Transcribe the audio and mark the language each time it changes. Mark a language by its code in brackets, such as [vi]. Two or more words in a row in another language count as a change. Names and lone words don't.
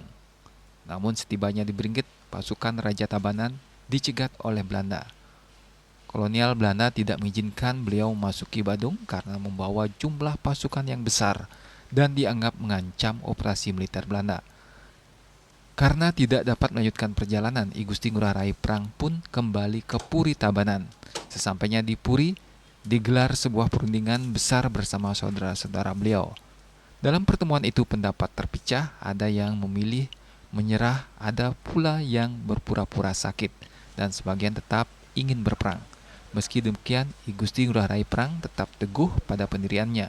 [id] Namun setibanya di Bringgit, pasukan Raja Tabanan dicegat oleh Belanda. Kolonial Belanda tidak mengizinkan beliau memasuki Badung karena membawa jumlah pasukan yang besar dan dianggap mengancam operasi militer Belanda. Karena tidak dapat melanjutkan perjalanan, I Gusti Ngurah Rai Perang pun kembali ke Puri Tabanan. Sesampainya di Puri, digelar sebuah perundingan besar bersama saudara-saudara beliau. Dalam pertemuan itu pendapat terpecah, ada yang memilih menyerah, ada pula yang berpura-pura sakit, dan sebagian tetap ingin berperang. Meski demikian, I Gusti Ngurah Rai Perang tetap teguh pada pendiriannya.